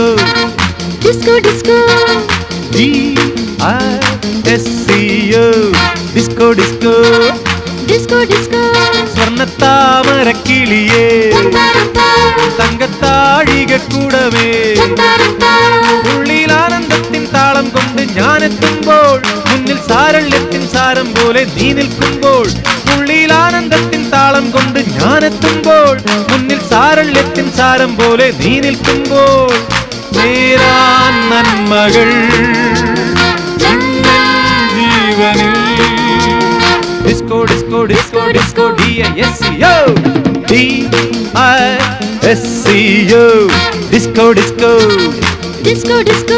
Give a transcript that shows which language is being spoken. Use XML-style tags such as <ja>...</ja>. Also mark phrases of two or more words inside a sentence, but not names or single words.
<en>Disco Disco D-I-S-C-O Disco Disco Disco Disco</en> <ml>സ്വർണ്ണത്താമരക്കിളിയേ തങ്കത്താഴികക്കൂടമേ ഉള്ളിൽ ആനന്ദത്തിൻ താളം കൊണ്ട് ഞാനെത്തുമ്പോൾ മുന്നിൽ സാരള്യത്തിൻ സാരം പോലെ നീ നിൽക്കുമ്പോൾ ഉള്ളിൽ ആനന്ദത്തിൻ താളം കൊണ്ട് ഞാനെത്തുമ്പോൾ മുന്നിൽ സാരള്യത്തിൻ സാരം പോലെ നീ നിൽക്കുമ്പോൾ നേരാൻ നന്മകൾ</ml> <en>ജീവനിൽ Disco, disco, disco, disco, D-I-S-C-O D-I-S-C-O Disco, disco Disco Disco</en>